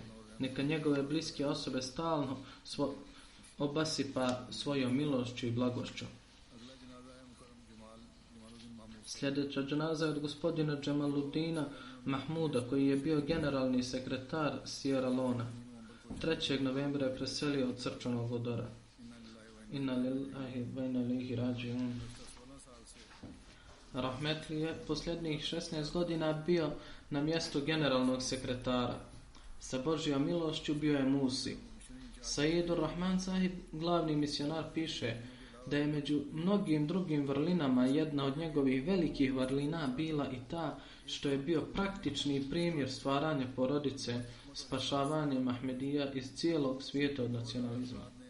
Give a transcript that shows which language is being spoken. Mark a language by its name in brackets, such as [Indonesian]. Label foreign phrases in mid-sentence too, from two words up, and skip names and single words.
[Bosnian] Neka njegove bliske osobe stalno obasipa svojom milošću i blagošću. Sljedeća dženaza je od gospodina Džemaludina Mahmuda koji je bio generalni sekretar Sierra Leona. 3. novembra je preselio od srčanog udara. [Arabic] إنا لله وإنا إليه راجعون. [Bosnian] Rahmetli je posljednjih 16 godina bio na mjestu generalnog sekretara. Sa Božjom milošću bio je Musi. Saidur Rahman Sahib, glavni misionar, piše da je među mnogim drugim vrlinama jedna od njegovih velikih vrlina bila i ta što je bio praktični primjer stvaranja porodice, spašavanje Ahmedija iz cijelog svijeta od nacionalizma.